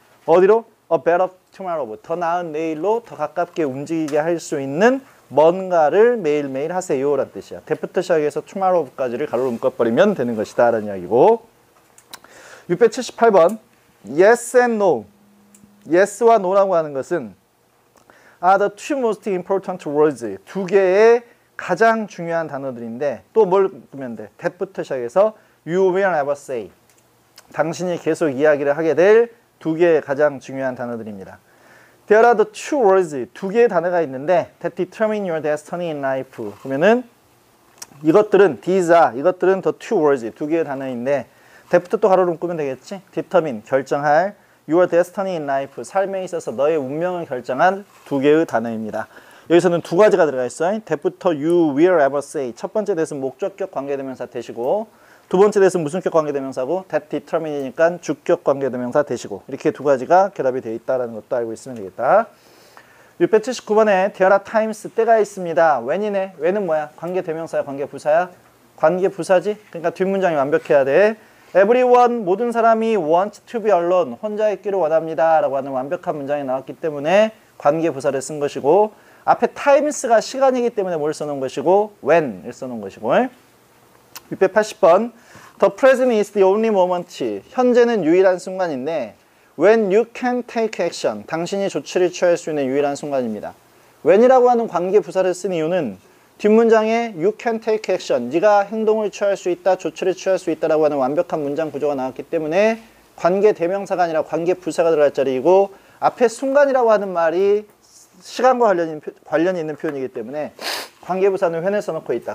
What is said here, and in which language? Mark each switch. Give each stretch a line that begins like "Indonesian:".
Korean: 어디로?
English: A better tomorrow,
Korean: 더 나은 내일로 더 가깝게 움직이게 할 수 있는 뭔가를 매일매일 하세요 라는 뜻이야. that부터 시작해서 tomorrow까지를 가로로 묶어버리면 되는 것이다 라는 이야기고, 678번 yes and no. yes와 no라고 하는 것은
English: are the two most important words.
Korean: 두 개의 가장 중요한 단어들인데 또 뭘 보면 돼?
English: that부터
Korean: 시작해서
English: you will never say.
Korean: 당신이 계속 이야기를 하게 될 두 개의 가장 중요한 단어들입니다.
English: There are the two words.
Korean: 두 개의 단어가 있는데
English: that determine your destiny in life.
Korean: 그러면은 이것들은 이것들은
English: the two words.
Korean: 두 개의 단어인데 that부터 또 가로로 묶으면 되겠지?
English: determine,
Korean: 결정할,
English: your destiny in life.
Korean: 삶에 있어서 너의 운명을 결정한 두 개의 단어입니다. 여기서는 두 가지가 들어가 있어요.
English: that부터 you will ever say.
Korean: 첫 번째 that은 목적격 관계대명사 대시고, 두 번째 that은 무슨격 관계대명사고, that determine이니까 주격 관계대명사 대시고, 이렇게 두 가지가 결합이 되어 있다는 것도 알고 있으면 되겠다. 679번에
English: there are times,
Korean: 때가 있습니다. when이네. when은 뭐야? 관계대명사야, 관계부사야? 관계부사지? 그러니까 뒷문장이 완벽해야 돼. everyone, 모든 사람이
English: want to be alone,
Korean: 혼자 있기를 원합니다 라고 하는 완벽한 문장이 나왔기 때문에 관계부사를 쓴 것이고, 앞에 times가 시간이기 때문에 뭘 써놓은 것이고, when을 써놓은 것이고.
English: 680번 The present is the only moment.
Korean: 현재는 유일한 순간인데
English: when you can take action.
Korean: 당신이 조치를 취할 수 있는 유일한 순간입니다. when이라고 하는 관계부사를 쓴 이유는 뒷문장에
English: you can take action.
Korean: 네가 행동을 취할 수 있다, 조치를 취할 수 있다라고 하는 완벽한 문장 구조가 나왔기 때문에 관계대명사가 아니라 관계부사가 들어갈 자리이고, 앞에 순간이라고 하는 말이 시간과 관련이 있는 표현이기 때문에 관계부사는 when을 써놓고 있다.